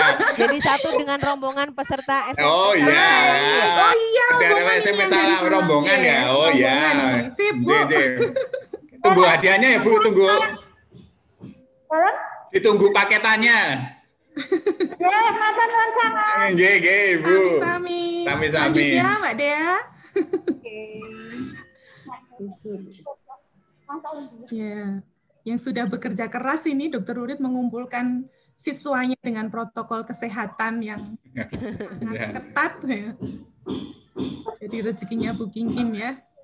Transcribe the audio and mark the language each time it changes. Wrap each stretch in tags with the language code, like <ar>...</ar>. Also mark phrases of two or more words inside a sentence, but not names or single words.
<id>Jadi satu dengan rombongan peserta SMP. Oh iya. Oh iya. Ada SMP salah rombongan ya. Oh iya. Sip, Bu. Tunggu hadiahnya ya Bu, tunggu. Ditunggu paketannya.</id> <jv>Mata nuwun sangat.</jv> <id>Nggih, Bu. Sami-sami. Sami-sami. Lanjut ya, Mbak Dea. Ya, yang sudah bekerja keras ini Dr. Urit mengumpulkan siswanya dengan protokol kesehatan yang sangat ketat ya. Jadi rezekinya Bu Kingkin ya.</id>